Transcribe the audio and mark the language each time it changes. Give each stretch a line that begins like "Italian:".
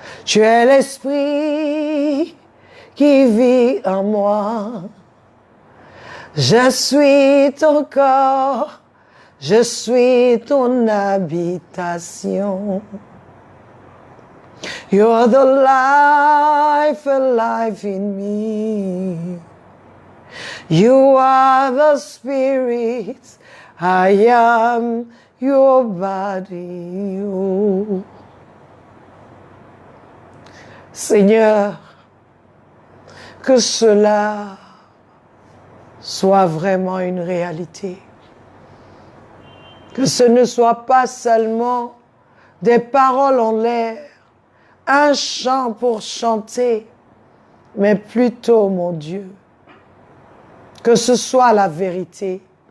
French: Tu es l'esprit qui vit en moi. Je suis ton corps, je suis ton habitation.
English: You're the life alive in me. You are the spirit, I am your body. Oh.
French: Seigneur, que cela soit vraiment une réalité. Que ce ne soit pas seulement des paroles en l'air, un chant pour chanter, mais plutôt, mon Dieu, que ce soit la vérité.